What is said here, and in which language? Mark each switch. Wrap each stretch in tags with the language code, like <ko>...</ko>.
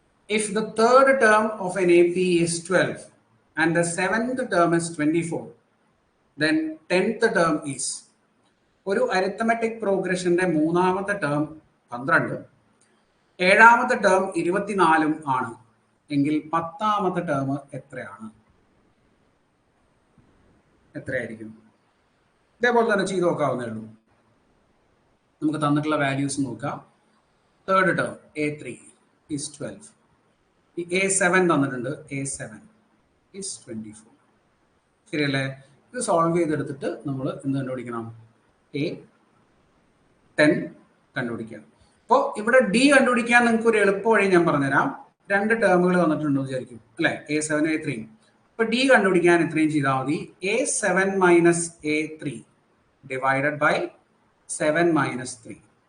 <en>If the third term of an AP is 12 and the 7th term is 24, then 10th term is.</en> <ml>ഒരു arithmetic പ്രോഗ്രഷന്റെ 3ാമത്തെ term 12, 7ാമത്തെ term 24 ആണ് എങ്കിൽ 10ാമത്തെ term എത്രയാണ്? എത്രയായിരിക്കും? ഇതേപോലെ തന്നെ ചെയ്ത് നോക്കാവുന്നേ ഉള്ളൂ. നമുക്ക് തന്നിട്ടുള്ള വാല്യൂസ് നോക്കാം.</ml> <en>Third term A3 is 12.</en> <ml>ഈ A7 തന്നിട്ടുണ്ട്, A7 is 24. ശരിയല്ലേ? ഇത് സോൾവ് ചെയ്തെടുത്തിട്ട് നമ്മൾ എന്ത് കണ്ടുപിടിക്കണം? A10 കണ്ടുപിടിക്കാം. അപ്പോൾ ഇവിടെ D കണ്ടുപിടിക്കാൻ നിങ്ങൾക്ക് ഒരു എളുപ്പ വഴി ഞാൻ പറഞ്ഞുതരാം. 2 ടേമുകൾ തന്നിട്ടുണ്ടോ വിചാരിക്കും അല്ലേ? A7 A3. ഇപ്പൊ D കണ്ടുപിടിക്കാൻ ഇത്രയും ചെയ്താൽ മതി. A7 minus A3 divided by 7 minus 3.</ml>